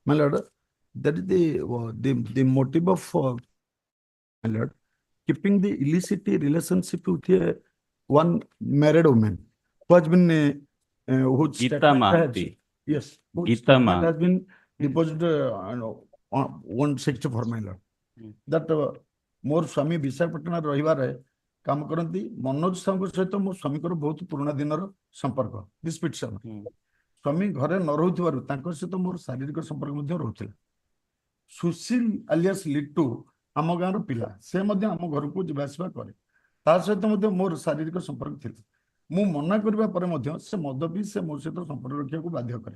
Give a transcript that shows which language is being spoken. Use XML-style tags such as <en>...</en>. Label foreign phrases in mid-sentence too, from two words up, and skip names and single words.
<en>My lord, that is the motive of my lord, keeping the illicit relationship with one married woman who has been whose Geeta statement Mahanti. yes, whose Geeta statement Mahanti. has been deposited on 164 my lord.</en> <or>That ମୋର ସ୍ୱାମୀ ବିଶାଖାପାଟଣା ରହିବାରେ କାମ କରନ୍ତି ମନୋଜ ସାହୁଙ୍କ ସହିତ ମୋ ସ୍ୱାମୀଙ୍କର ବହୁତ ପୁରୁଣା ଦିନର ସମ୍ପର୍କ</or> <en>this petition</en> <or>ସ୍ୱାମୀ ଘରେ ନ ରହୁଥିବାରୁ ତାଙ୍କ ସହିତ ମୋର ଶାରୀରିକ ସମ୍ପର୍କ ମଧ୍ୟ ରହୁଥିଲା ସୁଶୀଲ ଆଲିଆସ ଲିଟୁ ଆମ ଗାଁର ପିଲା ସେ ମଧ୍ୟ ଆମ ଘରକୁ ଯିବା ଆସିବା କରେ ତା ସହିତ ମଧ୍ୟ ମୋର ଶାରୀରିକ ସମ୍ପର୍କ ଥିଲା ମୁଁ ମନା କରିବା ପରେ ମଧ୍ୟ ସେ ମଦ ପିଇ ସେ ମୋ ସହିତ ସମ୍ପର୍କ ରଖିବାକୁ ବାଧ୍ୟ କରେ</or>